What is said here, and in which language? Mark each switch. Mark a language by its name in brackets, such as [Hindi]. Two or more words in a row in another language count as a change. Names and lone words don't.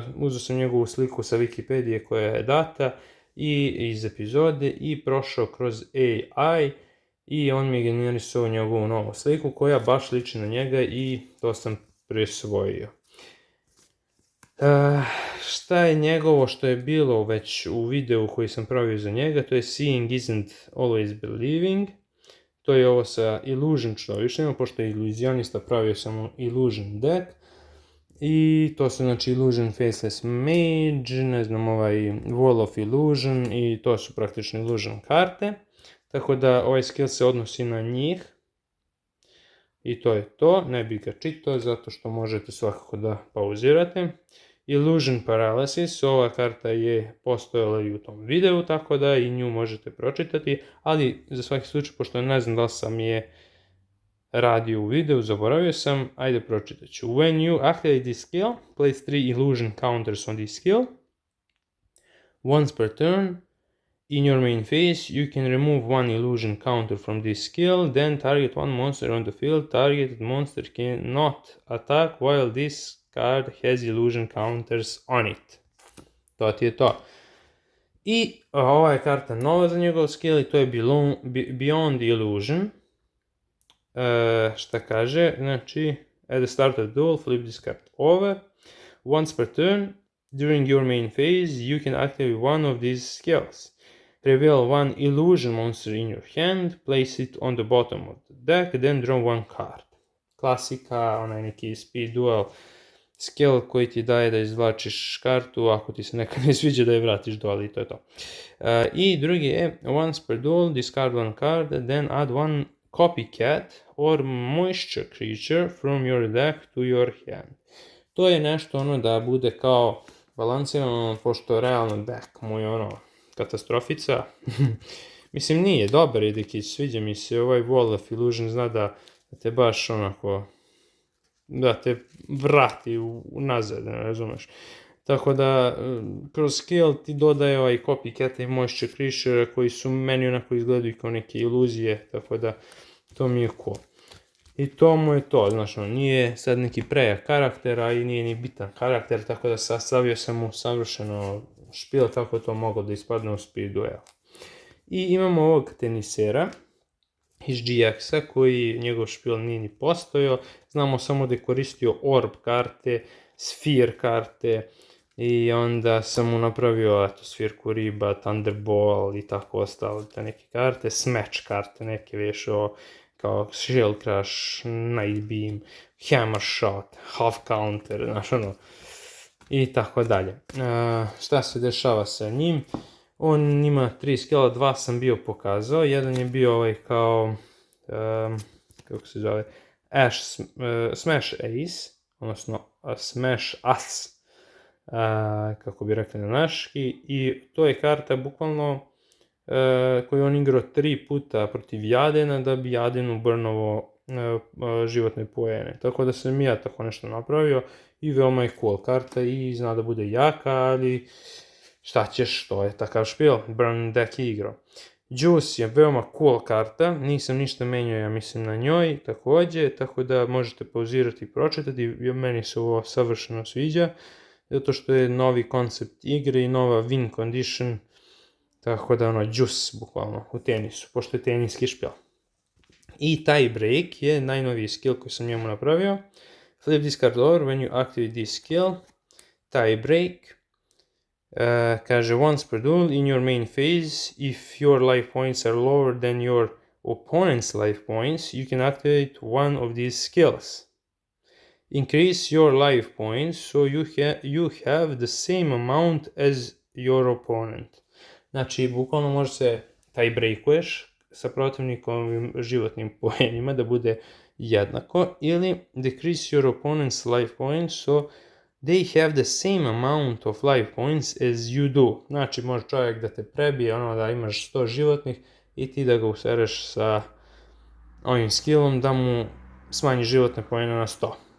[Serbian] Uzeo sam njegovu sliku sa Wikipedije koja je data i iz epizode i prošao kroz AI i on mi je generisao njegovu novu sliku koja baš liči na njega i to sam prisvojio. Šta je njegovo što je bilo već u videu koji sam pravio za njega, to je [English] Seeing isn't always believing. [Serbian] To je ovo sa Illusion čudovištima, pošto je iluzionista, pravio sam [English] Illusion deck. [Serbian] I to su znači Illusion Faceless Mage, ne znam, ovaj Wall of Illusion i to su praktično Illusion karte. Tako da ovaj skill se odnosi na njih. I to je to, ne bih ga čitao zato što možete svakako da pauzirate. Illusion Paralysis, ova karta je postojala i u tom videu, tako da i nju možete pročitati, ali za svaki slučaj, pošto ne znam da li sam je radio u videu, zaboravio sam, ajde pročitat ću. [English] When you activate this skill, place 3 illusion counters on this skill. Once per turn, in your main phase, you can remove one illusion counter from this skill, then target one monster on the field. Targeted monster cannot attack while this card has illusion counters on it. [Serbian] To ti je to. I ova je karta nova za njegov skill i to je Beyond Illusion. Šta kaže? Znači, [English] at the start of the duel, flip this card over. Once per turn, during your main phase, you can activate one of these skills. Reveal one illusion monster in your hand, place it on the bottom of the deck, then draw one card. [Serbian] Klasika, onaj neki [English] speed duel skill [Serbian] koji ti daje da izvlačiš kartu, ako ti se nekad ne sviđa da je vratiš duel i to je to. I drugi je, [English] once per duel, discard one card, then add one copycat or moisture creature from your deck to your hand. [Serbian] To je nešto ono da bude kao balansirano, pošto realno deck mu je ono katastrofica. Mislim, nije, dobar je dekić, sviđa mi se, ovaj Wall of Illusion zna da te baš onako, da te vrati nazad, ne razumeš. Tako da, kroz skill ti dodaje ovaj copycat i [English] moisture creature [Serbian] koji su meni onako izgledaju kao neke iluzije, tako da to mi je cool. I to mu je to, znaš, nije sad neki prejak karakter, a i nije ni bitan karakter, tako da sastavio sam mu savršeno špil, tako to moglo da ispadne u [English] speed duel. [Serbian] I imamo ovog tenisera iz GX-a koji njegov špil nije ni postojao, znamo samo da je koristio orb karte, sphere karte i onda sam mu napravio svirku riba, thunderball i tako ostalo te neke karte, smash karte neke vešao kao shell crush, night beam, hammer shot, half counter, znaš ono, i tako dalje. Šta se dešava sa njim? On ima 3 skilla, 2 sam bio pokazao, jedan je bio ovaj kao, kako se zove, Smash Ace, odnosno Smash As, kako bi rekli na naški, i to je karta bukvalno koju on igrao 3 puta protiv Jadena da bi Jadenu burnovo životne poene. Tako da sam ja tako nešto napravio i veoma je cool karta i zna da bude jaka, ali šta ćeš, to je takav špil, [English] burn deck [Serbian] igrao. Juice je veoma cool karta, nisam ništa menjao, ja mislim, na njoj takođe, tako da možete pauzirati i pročitati, meni se ovo savršeno sviđa, zato što je novi koncept igre i nova [English] win condition, [Serbian] tako da ono, juice, bukvalno, u tenisu, pošto je teniski špil. I tie break je najnoviji skill koji sam njemu napravio. [English] Flip this card over when you activate this skill. Tie break. [Serbian] Kaže, [English] once per duel in your main phase, if your life points are lower than your opponent's life points, you can activate one of these skills. Increase your life points so you have the same amount as your opponent. [Serbian] Znači, bukvalno može se taj breakuješ sa protivnikovim životnim poenima da bude jednako, ili [English] decrease your opponent's life points so they have the same amount of life points as you do. [Serbian] Znači, može čovjek da te prebije, ono da imaš 100 životnih i ti da ga usereš sa ovim skillom da mu smanji životne poene na 100.